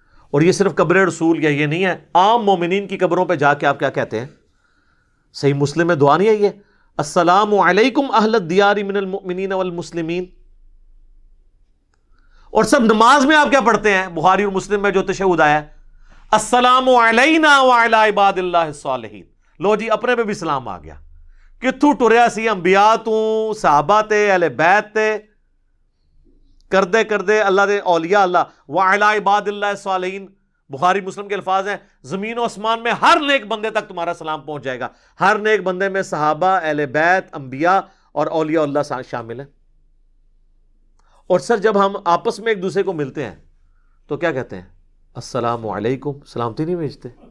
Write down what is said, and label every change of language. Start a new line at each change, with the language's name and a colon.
Urdu: اور یہ صرف قبر رسول یا یہ نہیں ہے، عام مومنین کی قبروں پہ جا کے آپ کیا کہتے ہیں؟ صحیح مسلم میں دعا نہیں ہے یہ
Arabic: السلام علیکم اہل الدیار من المؤمنین والمسلمین.
Urdu: اور سب نماز میں آپ کیا پڑھتے ہیں؟ بخاری اور مسلم میں جو تشہد آیا ہے
Arabic: السلام علینا وعلی عباد اللہ الصالحین.
Urdu: لو جی اپنے پہ بھی سلام آ گیا.
Punjabi: کتھوں ٹریا سی انبیاء تو صحابہ تے اہل بیت تے کردے کردے اللہ دے اولیاء اللہ
Arabic: وعلی عباد اللہ الصالحین.
Urdu: بخاری مسلم کے الفاظ ہیں زمین و آسمان میں ہر نیک بندے تک تمہارا سلام پہنچ جائے گا. ہر نیک بندے میں صحابہ، اہل بیت، انبیاء اور اولیاء اللہ شامل ہیں. اور سر جب ہم آپس میں ایک دوسرے کو ملتے ہیں تو کیا کہتے ہیں؟
Arabic: السلام علیکم،
Urdu: سلامتی نہیں بھیجتے.